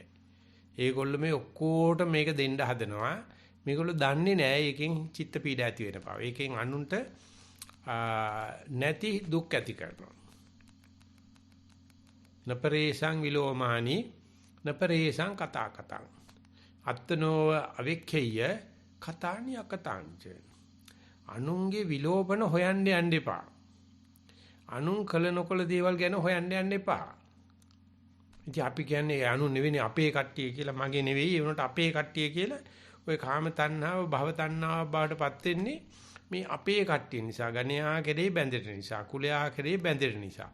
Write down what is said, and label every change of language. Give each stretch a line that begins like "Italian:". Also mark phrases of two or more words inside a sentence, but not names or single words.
Sinhala: ඒගොල්ලෝ මේ ඔක්කොට මේක දෙන්න හදනවා. මේගොල්ලෝ දන්නේ නැහැ ඒකෙන් චිත්ත පීඩ ඇති වෙන බව. ඒකෙන් අනුන්ට නැති දුක් ඇති කරනවා.
Pali: නපරේසං විලෝමානි නපරේසං කතා කතං අත්තනෝ අවික්ඛේය කතානි අකතාංච.
Sinhala: අනුන්ගේ විලෝපන හොයන්න යන්න එපා. අනුන් කළ නොකළ දේවල් ගැන හොයන්න යන්න එපා. ඉතින් අපි කියන්නේ අනු නෙවෙයි අපේ කට්ටිය කියලා මගේ නෙවෙයි ඒ වුණාට අපේ කට්ටිය කියලා ඔය කාම තණ්හාව භව තණ්හාව බාටපත් වෙන්නේ මේ අපේ කට්ටිය නිසා ගණයා කෙරේ බැඳෙන නිසා කුලයා කෙරේ බැඳෙන නිසා.